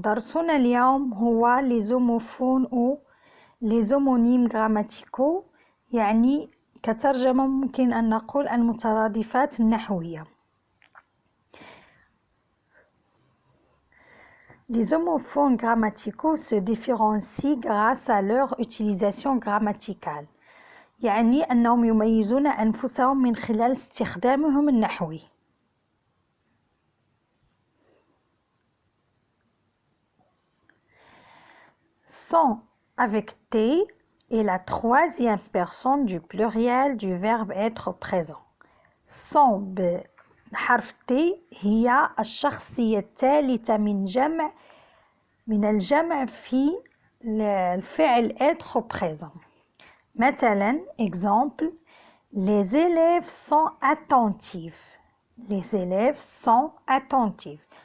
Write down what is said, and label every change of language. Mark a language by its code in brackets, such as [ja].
[ar] درسنا اليوم هو [fr] les homophones ou les homonymes grammaticaux [ar] يعني كترجمة ممكن أن نقول المترادفات النحوية. [fr] Les homophones grammaticaux se différencient grâce à leur utilisation grammaticale. [ar] يعني أنهم يميزون أنفسهم من خلال استخدامهم النحوي. [fr] Sont avec T est la troisième personne du pluriel du verbe être présent. [ar] Sont بحرف T هي الشخصية الثالثة من الجمع في الفعل être présent. [fr] مثلا exemple les élèves sont attentifs. Les élèves sont attentifs.